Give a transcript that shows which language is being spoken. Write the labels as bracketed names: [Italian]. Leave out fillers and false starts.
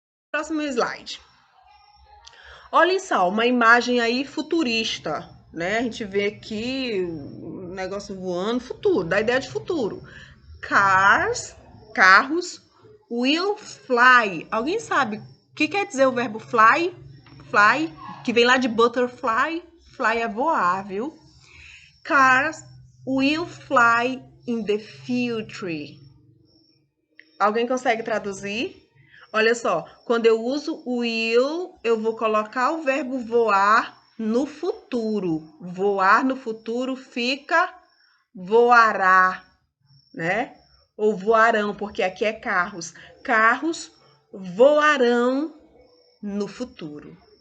[Portuguese] Próximo slide. Olhem só, uma imagem aí futurista, né? A gente vê aqui o negócio voando, futuro, da ideia de futuro. [English] Cars, carros, will fly. [Portuguese] Alguém sabe o que quer dizer o verbo fly? Fly, que vem lá de butterfly. Fly é voar, viu? [English] Cars will fly in the future. [Portuguese] Alguém consegue traduzir? Olha só, quando eu uso o will, eu vou colocar o verbo voar no futuro. Voar no futuro fica voará, né? Ou voarão, porque aqui é carros. Carros voarão no futuro.